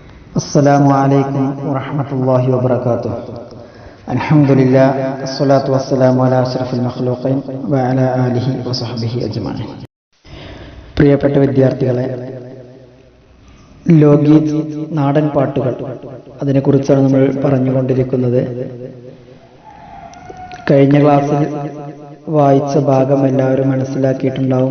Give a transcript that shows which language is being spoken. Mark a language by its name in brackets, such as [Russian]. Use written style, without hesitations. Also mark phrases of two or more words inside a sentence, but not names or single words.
[Arabic] السلام عليكم ورحمة الله وبركاته. الحمد لله والصلاة والسلام على أشرف المخلوقين وعلى آله وصحبه أجمعين. [Malayalam] പ്രിയപ്പെട്ട വിദ്യാർത്ഥികളെ, ലോകഗീത് നാടൻ പാട്ടുകൾ അതിനെക്കുറിച്ചാണ് നമ്മൾ പറഞ്ഞുകൊണ്ടിരിക്കുന്നത്. കഴിഞ്ഞ ക്ലാസ്സിൽ വായിച്ച ഭാഗം എല്ലാവരും മനസ്സിലാക്കിയിട്ടുണ്ടാവും.